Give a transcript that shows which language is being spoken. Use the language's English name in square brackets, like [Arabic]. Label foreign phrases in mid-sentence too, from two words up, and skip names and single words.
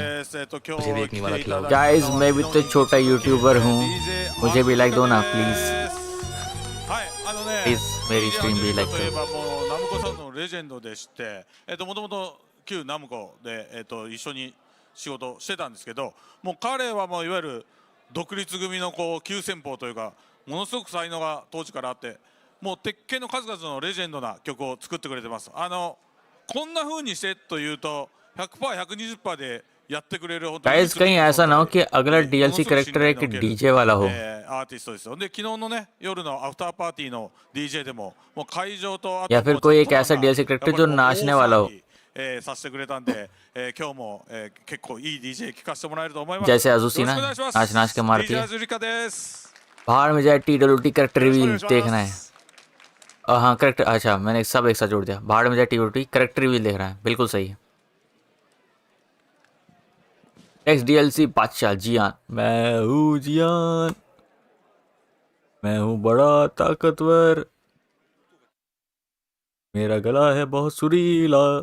[Hindi] मुझे भी एक नहीं वाला खिलाओ। गाइस मैं भी तो छोटा यूट्यूबर हूँ, मुझे भी लाइक दो ना प्लीज। प्लीज मेरी स्ट्रीम भी लाइक करो। [Japanese] ナムコさんのレジェンドでして、もともと旧ナムコで一緒に仕事してたんですけど、もう彼はもういわゆる独立組のこう急先鋒というか、ものすごく才能が当時からあって、もう鉄拳の数々のレジェンドな曲を作ってくれてます。こんな風にしてというと 100%、120% でやってくれる本当に [Hindi] गाइस कहीं ऐसा ना हो कि अगला [English] DLC character [Hindi] एक डीजे वाला हो। [Japanese] アーティストですよ。で昨日のね夜のアフターパーティーの DJ でももう会場とあと [Hindi] या फिर कोई एक ऐसा [English] DLC character [Hindi] जो नाचने वाला हो। [Japanese] させてくれたんで、今日も結構いい DJ 聞かせてもらえると思います。 [Hindi] जैसे अजुसी ना नाच नाच के मारती है। [Japanese] アズリカです。 [Hindi] बाहर में जाए [English] TWT character reveal [Hindi] देखना है। हाँ करेक्ट, अच्छा मैंने सब एक साथ जोड़ दिया। बाहर में जाए [English] TWT character reveal [Hindi] देख रहा है, बिल्कुल सही है। [English] next DLC [Hindi] बादशाह जियान। मैं हूँ जियान, मैं हूँ बड़ा ताकतवर, मेरा गला है बहुत सुरीला।